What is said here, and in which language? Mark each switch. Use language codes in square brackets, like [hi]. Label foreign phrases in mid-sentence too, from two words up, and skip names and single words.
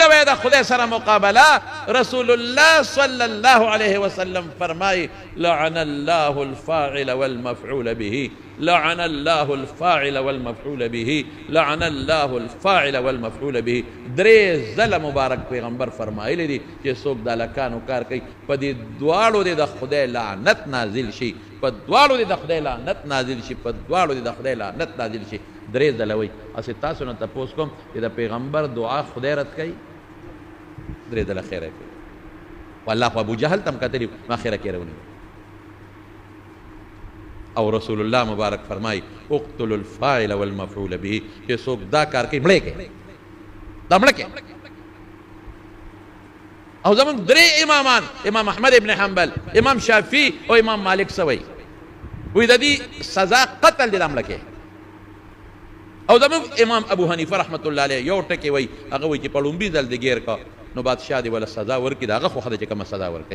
[ps] د خدای سره مقابله. [ar] رسول الله صلی الله علیه وسلم فرمای لعن الله الفاعل والمفعول به، لعن الله الفاعل والمفعول به، لعن الله الفاعل والمفعول به. [ps] درې ځله مبارک پیغمبر فرمایلی دي چې څوک د هلکانو کار کوي په دې دواړو دې د خدای لعنت نازل شي، په دواړو دې د خدای لعنت نازل شي، په دواړو دې د خدای لعنت نازل شي. درې ځله وایي. هسې تاسو نه تپوس کوم چې د پیغمبر دعا خدای رد کوي؟ درې ځله خیره کوي. والله خو ابو جهل تم کتلی ما خیره کې رونی. [ar] او رسول الله مبارک فرمای اقتل الفاعل والمفعول به، [ps] چې څوک دا کار کوي مړی کوي، دا مړه کوي. او زمونږ درې امامان، امام احمد ابن حنبل، امام شافعي او امام مالک سوی وی د دې سزا قتل دی، دا مړه کوي. او زمونږ امام ابو حنیفه رحمت الله علیه یو ټکی وی، هغه وی چې په لومبي ځل دې ګیر کا نو بادشاه دې ولا سزا ورکړي، د هغه خو خدای چې کومه سزا ورکوي.